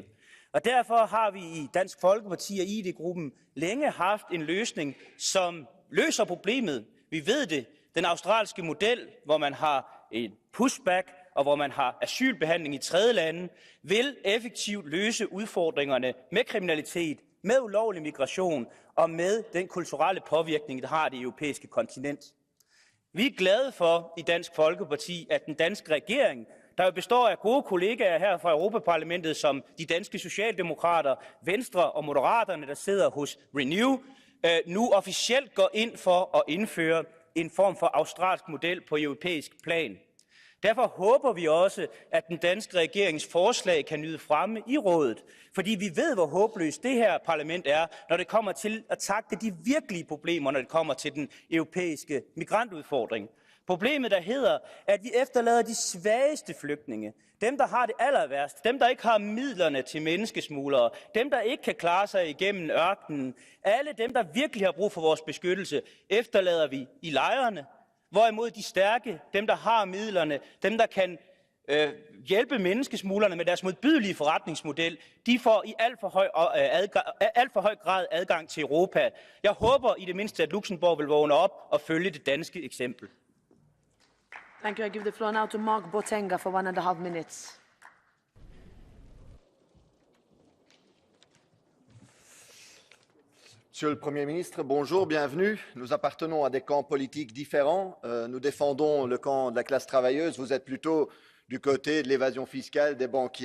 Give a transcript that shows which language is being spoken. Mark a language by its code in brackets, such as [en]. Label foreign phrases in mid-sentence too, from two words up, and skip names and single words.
[da] Og derfor har vi i Dansk Folkeparti og ID-gruppen længe haft en løsning, som løser problemet. Vi ved det. Den australske model, hvor man har en pushback og hvor man har asylbehandling i tredje lande, vil effektivt løse udfordringerne med kriminalitet, med ulovlig migration og med den kulturelle påvirkning, der har det europæiske kontinent. Vi er glade for i Dansk Folkeparti, at den danske regering, der jo består af gode kollegaer her fra Europaparlamentet, som de danske socialdemokrater, Venstre og Moderaterne, der sidder hos Renew, nu officielt går ind for at indføre en form for australsk model på europæisk plan. Derfor håber vi også, at den danske regerings forslag kan nyde fremme i rådet, fordi vi ved, hvor håbløst det her parlament er, når det kommer til at tackle de virkelige problemer, når det kommer til den europæiske migrantudfordring. Problemet der hedder, at vi efterlader de svageste flygtninge, dem der har det aller værst, dem der ikke har midlerne til menneskesmuglere, dem der ikke kan klare sig igennem ørkenen, alle dem der virkelig har brug for vores beskyttelse, efterlader vi i lejrene. Hvorimod de stærke, dem der har midlerne, dem der kan hjælpe menneskesmuglerne med deres modbydelige forretningsmodel, de får i alt for høj grad adgang til Europa. Jeg håber i det mindste, at Luxembourg vil vågne op og følge det danske eksempel. [en] Thank you. I give the floor now to Mark Botenga for 1.5 minutes. [fr] Monsieur le Premier ministre, bonjour, bienvenue. Nous appartenons à des camps politiques différents. Nous défendons le camp de la classe travailleuse. Vous êtes plutôt du côté de l'évasion fiscale des banquiers.